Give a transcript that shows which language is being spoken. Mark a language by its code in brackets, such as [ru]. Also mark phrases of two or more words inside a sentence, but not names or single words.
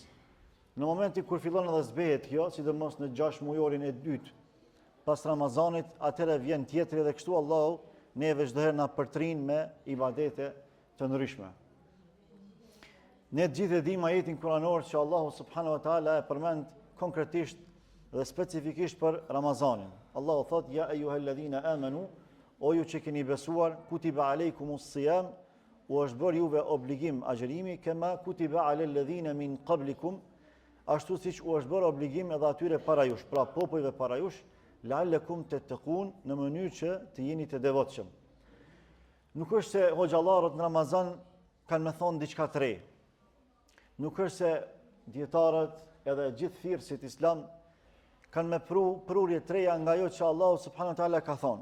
[sq] Në momentin kur fillon edhe zbehet kjo, sidomos në 6 mujorin e dytë pas Ramazanit, atëherë vjen tjetri dhe kështu Allahu neve çdo herë na përtrin me ibadete të ndryshme. Ne të gjithë e dim ajetin kuranor që Allahu [ar] سبحانه وتعالى [sq] e përmend konkretisht dhe specifikisht për Ramazanin. Allahu thot: [ar] "يا أيها الذين آمنوا", [sq] o ju që keni besuar, [ar] كتب عليكم الصيام, [sq] u është bërë juve obligim agjerimi, [ar] كما كتب على الذين من قبلكم, [sq] ashtu siç u është bërë obligim edhe atyre para jush, pra popujve para jush, [ar] لعلكم تتقون, [sq] në mënyrë që të jeni të devotshëm. Nuk është se hoxhallarët në Ramazan kanë me thonë diçka të re. Nuk është se dietarët edhe gjithë thirrësit islam kanë me prurje të reja nga ajo që Allahu [ar] سبحانه وتعالى [sq] ka thonë.